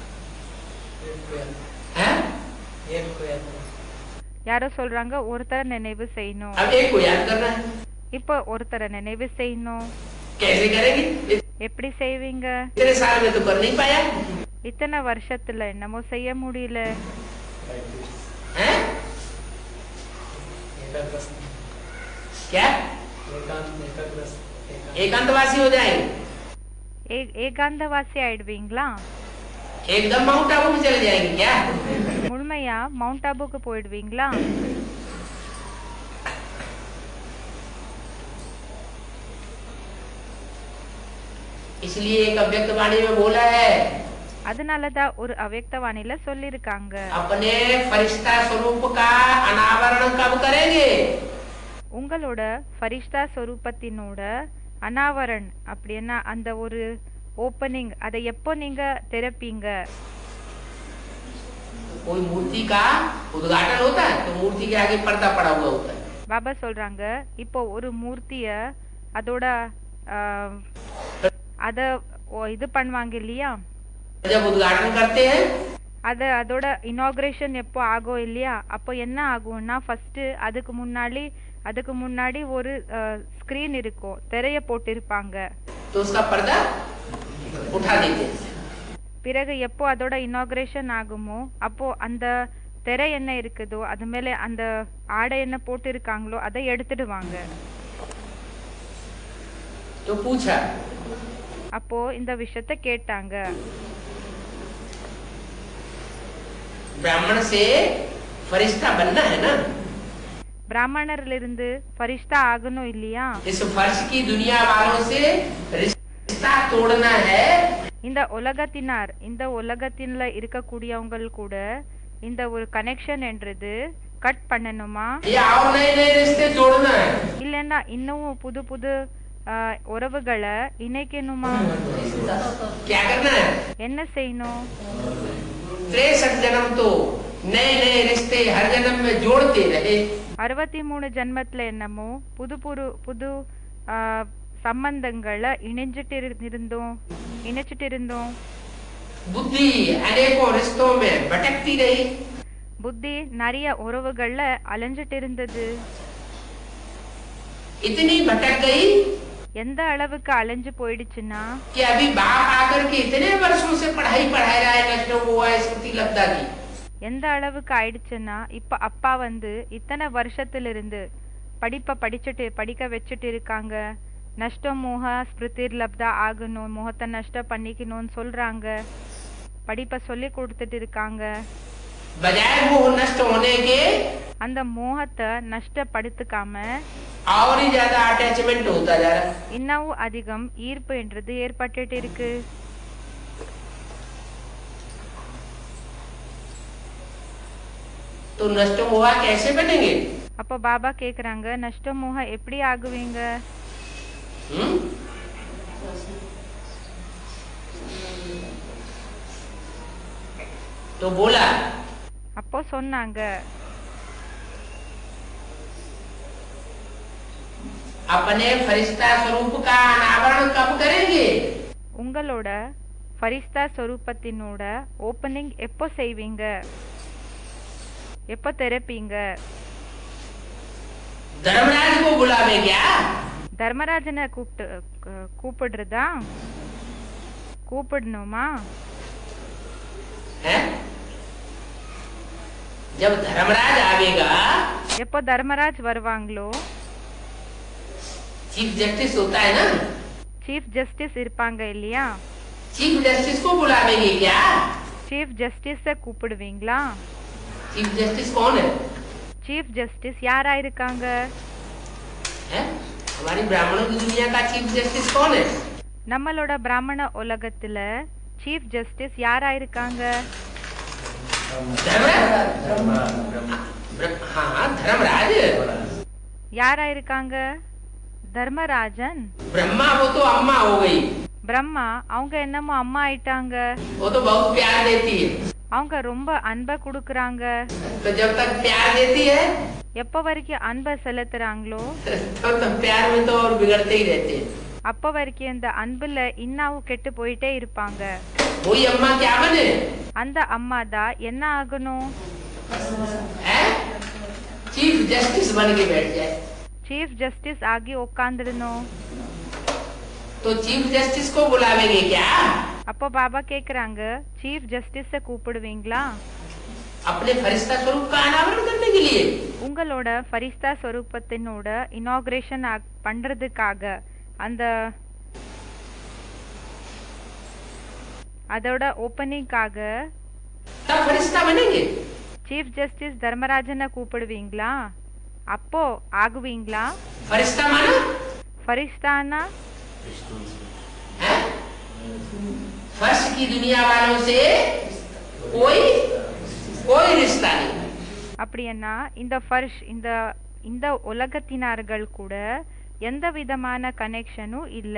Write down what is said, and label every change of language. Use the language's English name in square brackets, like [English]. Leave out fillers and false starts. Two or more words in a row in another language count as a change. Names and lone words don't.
[Tamil] யாரோ சொல்றாங்க ஒருத்தரை நினைவு செய்யணும். [Hindi] अब एक को याद करना है। [Tamil] இப்போ ஒருத்தரை நினைவு செய்யணும். [Hindi] कैसे करेंगे? [Tamil] எப்படி செய்வீங்க? [Hindi] इतने साल में तो कर नहीं पाया। [Tamil] இத்தனை வருஷத்துல என்னமோ செய்ய முடியல. [Hindi] हैं? क्या? एकांतवासी हो जाएंगे? [Tamil] ஏகாந்தவாசி ஆயிடுவீங்களா? [Hindi] एकदम माउंट आबू में चले जाएंगे क्या? [Tamil] முழுமையா மவுண்ட் ஆபுக்கு போயிடுவீங்களா? [Hindi] इसलिए एक अव्यक्त वाणी में बोला है, [Tamil] அதனாலதான் ஒரு அவ்யக்தவாணில சொல்லிருக்காங்க, [Hindi] अपने फरिश्ता स्वरूप का अनावरण कब करेंगे? [Tamil] உங்களோட ஃபரிஷ்தா ஸ்வரூபத்தினோட அனாவரண் அப்படின்னா அந்த ஒரு ஓப்பனிங், அதை எப்போ நீங்க திறப்பீங்க? [Hindi] कोई मूर्ति का उद्घाटन होता है तो मूर्ति के आगे पर्दा पड़ा हुआ होता है। [Tamil] பாபா சொல்றாங்க, இப்போ ஒரு மூர்த்திய அதோட அத இது பண்ணுவாங்க இல்லையா, [Hindi] जब उद्घाटन करते हैं [Tamil] அதோட இனாகுரேஷன் எப்போ ஆகும் இல்லையா, அப்போ என்ன ஆகும்னா ஃபர்ஸ்ட் அதுக்கு முன்னாடி ஒரு ஸ்கிரீன் இருக்கும், திரைய போட்டிருப்பாங்க. [Hindi] तो उसका पर्दा उठा देते हैं। [Tamil] பிறகு எப்போ அதோட இனாகுரேஷன் ஆகுமோ அப்போ அந்த திரை என்ன இருக்குதோ அது மேல அந்த ஆடை என்ன போட்டிருக்காங்களோ அதை எடுத்துடுவாங்க. [Hindi] तो पूछा, [Tamil] அப்போ இந்த விஷயத்தை கேட்டாங்க, [Hindi] ब्राह्मण से फरिश्ता बनना है ना, [Tamil] பிராமணர்ல இருந்து ஃபரிஷ்தா ஆகணும் இல்லையா, [Hindi] इस फर्श की दुनिया वालों से रिश्ता तोड़ना है। [Tamil] இந்த உலகத்தின்ல இருக்கக்கூடியவங்க கூட இந்த ஒரு கனெக்ஷன் என்றது கட் பண்ணணுமா, [Hindi] या और नए नए रिश्ते जोड़ना है। [Tamil] இல்லன்னா இன்னும் புது உறவுகளை இணைக்கணுமா, [Hindi] क्या करना है? [Tamil] என்ன செய்யணும்? [Hindi] 63 जन्म तो नए नए रिश्ते हर जन्म में जोड़ते रहे। [Tamil] 63 ஜென்மத்துல என்னமோ புது சம்பந்தங்களை இணைச்சிட்டு இருந்தோம். [Hindi] बुद्धि अनेकों रिश्तों में भटकती रही। [Tamil] புத்தி நிறைய உறவுகள்ல அலைஞ்சிட்டு இருந்தது. [Hindi] इतनी भटक गई [Tamil] எந்த அளவுக்கு அலைஞ்சு போயிடுச்சுன்னா, [Hindi] कि अभी बाप आकर के इतने वर्षों से पढ़ाई पढ़ा रहा है नष्टों को स्मृति लब्धा की। [Tamil] எந்த அளவுக்கு ஆயிடுச்சுன்னா இப்ப அப்பா இத்தனை வருஷத்துல இருந்து படிக்க வச்சுட்டு இருக்காங்க, நஷ்ட மோக ஸ்மிருதிர் லப்தா ஆகணும், மோகத்தை நஷ்டம் பண்ணிக்கணும்னு சொல்றாங்க, படிப்பை சொல்லி கொடுத்துட்டு இருக்காங்க. [Hindi] बजाय मोह नष्ट होने के [Tamil] அந்த மோகத்தை நஷ்டப்படுத்திக்காம [Hindi] और ही ज्यादा अटैचमेंट होता जा रहा है। [Tamil] இன்னும் அதிகம் ஈர்ப்பு என்றது ஏற்பட்டுட்டு இருக்கு. [Hindi] तो नष्ट मोह कैसे बनेंगे? [Tamil] அப்ப பாபா கேக்குறாங்க, நஷ்ட மோக எப்படி ஆகுவீங்க? [Hindi] तो बोला, [Tamil] அப்போ சொன்னாங்க, [Hindi] अपने फरिश्ता स्वरूप का अनावरण कब करेंगे? [Tamil] உங்களோட ஃபரிஸ்தா ஸ்வரூபத்தினோட ஓப்பனிங் எப்போ செய்வீங்க, எப்போ திறப்பீங்க? [Hindi] धर्मराज को बुलावे क्या? [Tamil] தர்மராஜனை கூப்பிடுறதா? கூப்பிடணுமா? [Hindi] जब धर्मराज आवेगा, [Tamil] எப்போ தர்மராஜ் வருவாங்களோ, [English] chief justice [Hindi] होता है ना, [English] chief justice [Tamil] இருப்பாங்க இல்லையா, [English] chief justice [Hindi] को बुलावेंगे क्या? [English] chief justice [Tamil] கூப்பிடுவீங்களா? [English] chief justice [Hindi] कौन है? [English] chief justice [Tamil] யாரா இருக்காங்க? [Hindi] हमारी ब्राह्मणों की दुनिया का [English] chief justice [Hindi] कौन है? [Tamil] நம்மளோட பிராமண உலகத்துல [English] chief justice [Tamil] யாரா இருக்காங்க? [Hindi] धर्मराज [Tamil] யாரா இருக்காங்க? தர்மராஜன். [Hindi] ब्रह्मा वो तो अम्मा हो गई। [Tamil] பிரம்மா அவங்க என்னமோ அம்மா ஆயிட்டாங்க. [Hindi] वो तो बहुत प्यार देती है। [Tamil] அவங்க ரொம்ப அன்பை கொடுக்கறாங்க. [Hindi] तो जब तक प्यार देती है, [Tamil] எப்ப வரைக்கும் அன்பை செலுத்துறாங்களோ, [Hindi] तब तक प्यार में तो और बिगड़ते ही रहते हैं। [Tamil] அப்ப வரைக்கும் இந்த அன்புல இன்னும் கெட்டு போயிட்டே இருப்பாங்க. [Hindi] वही अम्मा क्या बने? [Tamil] அந்த அம்மா தான் என்ன ஆகணும்? [English] chief justice [Hindi] बन के बैठ जाए। [English] chief justice [Tamil] आगे உட்கார்ந்திடணும். [Hindi] तो [English] chief justice [Hindi] को बुलावेंगे क्या? [Tamil] அப்போ பாபா கேக்குறாங்க, [English] chief justice [Tamil] கூப்பிடுவீங்களா? [Hindi] अपने फरिश्ता स्वरूप का अनावरण करने के लिए, [Tamil] உங்களோட ஃபரிஸ்தா ஸ்வரூபத்தினோட இனாகுரேஷன் பண்றதுக்காக, அந்த அதோட ஓப்பனிங்காக [Hindi] तब फरिश्ता बनेंगे। [English] chief justice [Tamil] தர்மராஜனை கூப்பிடுவீங்களா? அப்போ ஆகுவீங்களா? [Hindi] फरिश्ता माना [Tamil] ஃபரிஸ்தானா [Hindi] फर्श की दुनिया वालों से कोई कोई रिश्ता नहीं। [Tamil] அப்படின்னா இந்த ஃபர்ஷ் இந்த இந்த உலகத்தினார்கள் கூட எந்த விதமான கனெக்ஷனும் இல்ல.